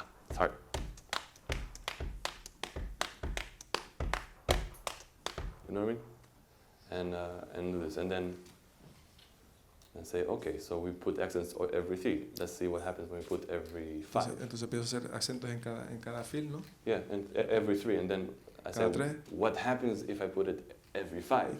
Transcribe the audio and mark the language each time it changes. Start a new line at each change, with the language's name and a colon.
English: It's hard. You know what I mean? And do this, and then say, okay, so we put accents every 3. Let's see what happens when we put every 5.
Spanish: Entonces empiezo a hacer acentos en cada fil, ¿no?
English: Yeah, and every 3, and then I say,
Spanish: Cada 3.
English: what happens if I put it every 5?